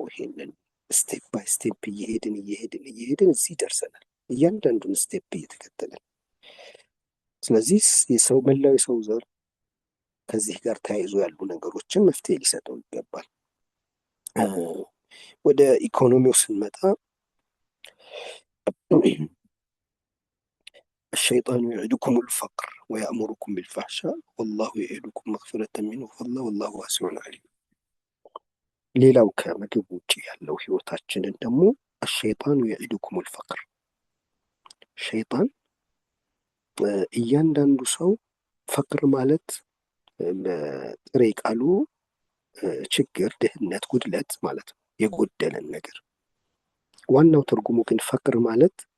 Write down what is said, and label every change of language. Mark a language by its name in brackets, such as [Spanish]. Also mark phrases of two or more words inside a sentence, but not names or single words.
[Amharic] ይሄንን [English] step by step [Amharic] እየሄድን እዚህ ደርሰናል፣ እያንዳንዱን ስቴፕ እየተከተለን። ስለዚህ መላው የሰው ዘር ከዚህ ጋር ተያይዞ ያሉ ነገሮችን መፍትሄ ሊሰጠው ይገባል። ወደ ኢኮኖሚው ስንመጣ [Arabic] الشيطان يعدكم الفقر ويأمركم بالفحشاء والله يعدكم مغفرة منه وفضلا والله واسع عليم። [Amharic] ሌላው ከምግብ ውጭ ያለው ህይወታችንን ደግሞ [Arabic] الشيطان يعدكم الفقر። ሸይጣን [Amharic] እያንዳንዱ ሰው ፈቅር ማለት በጥሬ ቃሉ ችግር፣ ድህነት፣ ጉድለት ማለት ነው፣ የጎደለን ነገር። ዋናው ትርጉሙ ግን ፈቅር ማለት